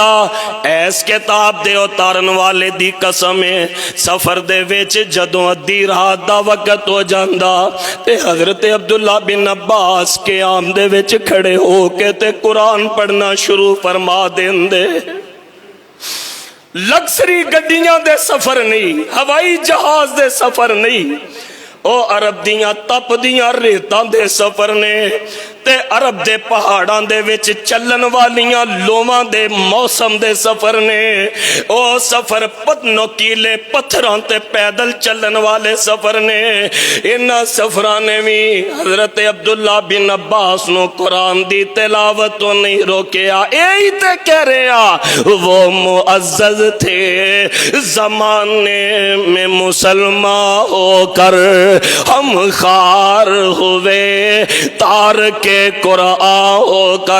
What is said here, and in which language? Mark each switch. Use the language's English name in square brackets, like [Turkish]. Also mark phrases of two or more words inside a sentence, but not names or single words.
[Punjabi] ایس کتاب دے اتارن والے دی قسم ہے، سفر دے وچ جدوں ادھی رات دا وقت ہو جاندا تے حضرت عبداللہ بن عباس کے آم دے وچ کھڑے ہو کے تے قرآن پڑھنا شروع فرما دیندے. لگژری گڈیاں دے سفر نہیں، ہوائی جہاز دے سفر نہیں، او عرب دیاں تپ دیاں ریتاں دے سفر نے. تے عرب دے پہاڑاں دے وچ چلن والیاں لوواں دے موسم دے سفر نے، او سفر نوکیلے پتھراں تے پیدل چلن والے سفر نے۔ انہاں سفراں نے بھی حضرت عبداللہ بن عباس نو قرآن دی تلاوت تو نہیں روکیا۔ [Urdu] یہی تے کہہ رہے ہیں وہ معزز تھے زمانے میں مسلمان ہو کر، ہم خار ہوئے تار کے قرآن ہو کر۔